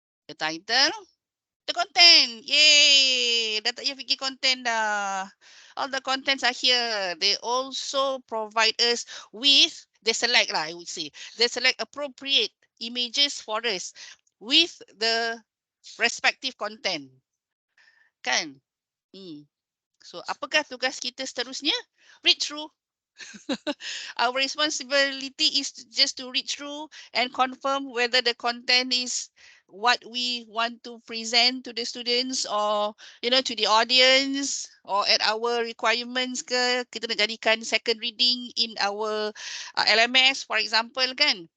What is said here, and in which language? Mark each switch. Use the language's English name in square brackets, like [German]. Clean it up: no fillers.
[English] The title, the content. Yay! [Malay] Dah tak payah fikir content dah. [English] All the contents are here. They also provide us with, they select lah, I would say. They select appropriate images for us with the respective content. Kan? [Malay] So, apakah tugas kita seterusnya? [English] Read through. Our responsibility is just to read through and confirm whether the content is what we want to present to the students or to the audience or at our requirements ke. [Malay] Kita nak jadikan [English] second reading in our LMS for example kan.